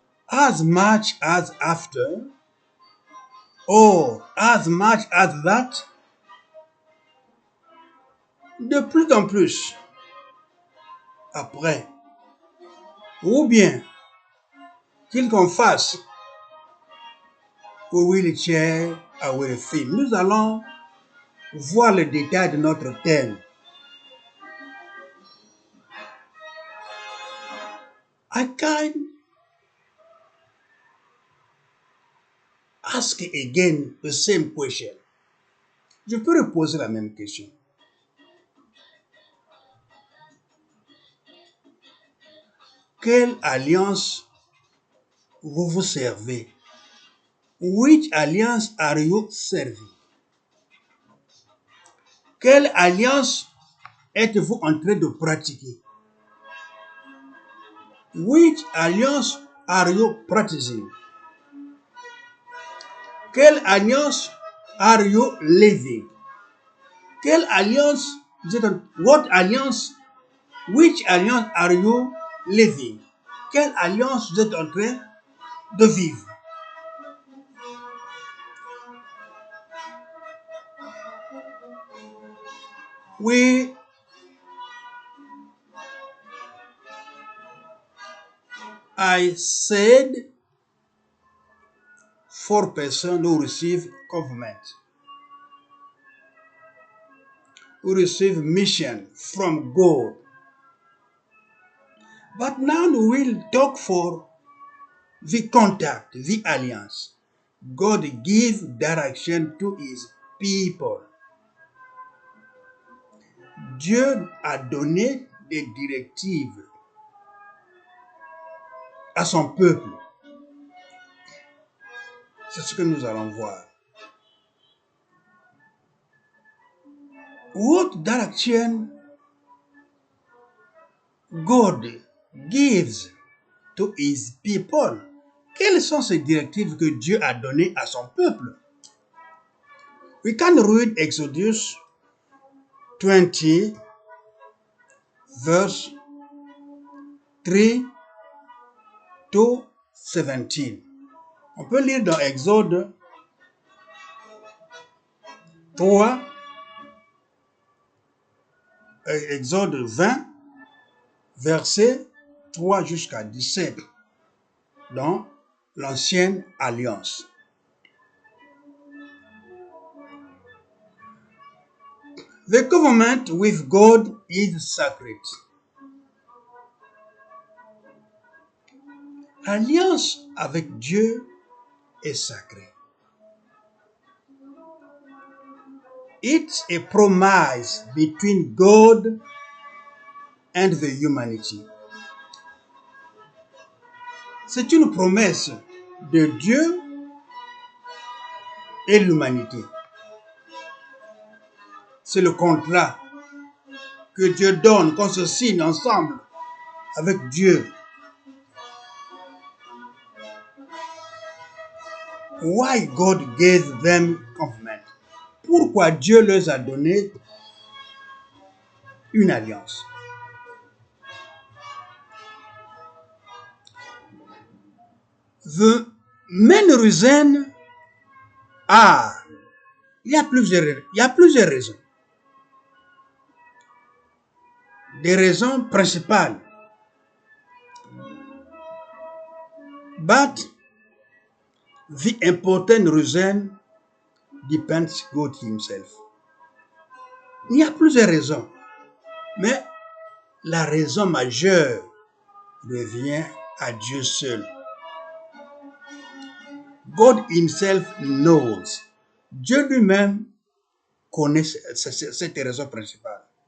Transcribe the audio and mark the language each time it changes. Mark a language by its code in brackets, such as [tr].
[en] As much as after, or as much as that, [fr] de plus en plus, après, ou bien qu'il qu'on fasse, [en] we will share our theme. [fr] Nous allons voir le détail de notre thème. [en] I can ask again the same question. [fr] Je peux reposer la même question. Quelle alliance vous servez? [en] Which alliance are you serving? [fr] Quelle alliance êtes-vous en train de pratiquer? [en] Which alliance are you practicing? [fr] Quelle alliance [en] are you living? [fr] Quelle alliance, [en] what alliance, which alliance are you living? [fr] Quelle alliance vous êtes en train de vivre. [en] Oui, I said 4% who receive government, who receive mission from God. But now we will talk for the contact, the alliance. God gives direction to his people. [fr] Dieu a donné des directives à son peuple. C'est ce que nous allons voir. [en] What direction God gives to his people? [fr] Quelles sont ces directives que Dieu a données à son peuple? [en] We can read Exodus 20, verse 3 to 17. [fr] On peut lire dans Exode 3, Exode 20, verset 3 jusqu'à 17, dans l'Ancienne Alliance. [en] The covenant with God is sacred. [fr] L'alliance avec Dieu est sacrée. [en] It's a promise between God and the humanity. [fr] C'est une promesse de Dieu et l'humanité. C'est le contrat que Dieu donne, qu'on se signe ensemble avec Dieu. [en] Why God gave them covenant? [fr] Pourquoi Dieu leur a donné une alliance? [en] The main reason are, [fr] il y a plusieurs raisons. Des raisons principales. [en] But the important reason depends God himself. [fr] Il y a plusieurs raisons, mais la raison majeure revient à Dieu seul. [en] God himself knows. [fr] Dieu lui-même connaît cette raison principale.